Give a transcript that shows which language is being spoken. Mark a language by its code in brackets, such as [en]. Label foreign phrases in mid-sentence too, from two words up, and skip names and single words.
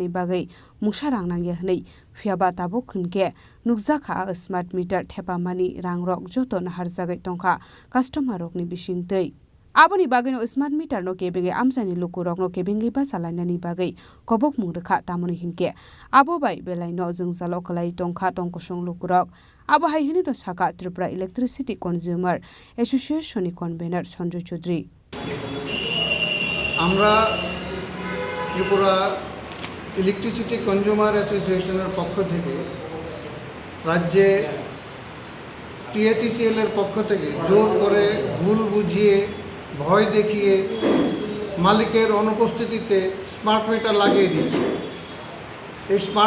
[trp] बागै मुसा रां नांगे हनै फियाबा ताबो खुनके नुकजाखा [en] smart meter [trp] थेपामानि रां रक जतो नाहार जागै दंखा कास्टमार रकनि बिसिंतै आबोनि बागैनो [en] smart meter [trp] नो केबिंगे आमसानि लुकु रकनो केबिंगे बा सालायनानि बागै कबक मुंरखा तामनि हिनके आबो बाय बेलायनो जों जालो खलाय दंखा तंकसं लुकु रक आबो हाइहिनि तो साका त्रिपुरा इलेक्ट्रिसिटी कन्ज्युमार एसोसिएशननि कनभेनर संजय चौधरी [bn] আমরা ত্রিপুরা ইলেকট্রিসিটি কনজিউমার অ্যাসোসিয়েশনের পক্ষ থেকে রাজ্যে TSCL এর পক্ষ থেকে জোর করে ভুল বুঝিয়ে ভয় দেখিয়ে মালিকের অনুপস্থিতিতে [en] smart meter [bn] লাগিয়ে দিচ্ছে এই স্মার্ট